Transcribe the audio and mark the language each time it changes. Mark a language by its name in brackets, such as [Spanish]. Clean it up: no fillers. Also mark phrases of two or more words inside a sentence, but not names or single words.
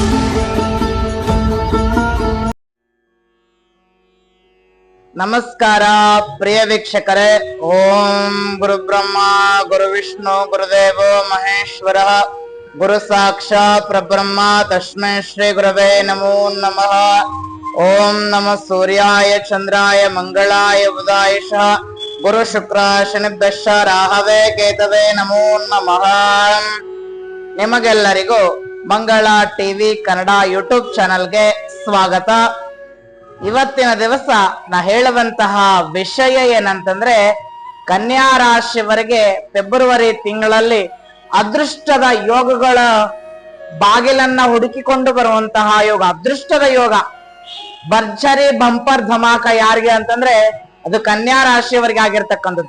[Kannada] ನಮಸ್ಕಾರ ಪ್ರಿಯ ವೀಕ್ಷಕರೇ. [Sanskrit] ಓಂ ಗುರು ಬ್ರಹ್ಮ ಗುರು ವಿಷ್ಣು ಗುರುದೇವೋ ಮಹೇಶ್ವರ ಗುರು ಸಾಕ್ಷಾತ್ ಪರಬ್ರಹ್ಮ ತಸ್ಮೈ ಶ್ರೀ ಗುರವೇ ನಮೋ ನಮಃ. ಓಂ ನಮಃ ಸೂರ್ಯಾಯ ಚಂದ್ರಾಯ ಮಂಗಳಾಯ ಬುಧಾಯಶ ಗುರು ಶುಕ್ರ ಶನಿಭ್ಯಶ್ಚ ರಾಹವೇ ಕೇತವೇ ನಮೋ ನಮಃ. [Kannada] ನಿಮಗೆಲ್ಲರಿಗೂ ಮಂಗಳ ಟಿವಿ ಕನ್ನಡ ಯೂಟ್ಯೂಬ್ ಚಾನೆಲ್ಗೆ ಸ್ವಾಗತ. ಇವತ್ತಿನ ದಿವಸ ನಾ ಹೇಳುವಂತಹ ವಿಷಯ ಏನಂತಂದ್ರೆ, ಕನ್ಯಾ ರಾಶಿಯವರಿಗೆ ಫೆಬ್ರವರಿ ತಿಂಗಳಲ್ಲಿ ಅದೃಷ್ಟದ ಯೋಗಗಳ ಬಾಗಿಲನ್ನ ಹುಡುಕಿಕೊಂಡು ಬರುವಂತಹ ಯೋಗ, ಅದೃಷ್ಟದ ಯೋಗ, ಭರ್ಜರಿ ಬಂಪರ್ ಧಮಾಕ ಯಾರಿಗೆ ಅಂತಂದ್ರೆ ಅದು ಕನ್ಯಾ ರಾಶಿಯವರಿಗೆ ಆಗಿರ್ತಕ್ಕಂಥದ್ದು.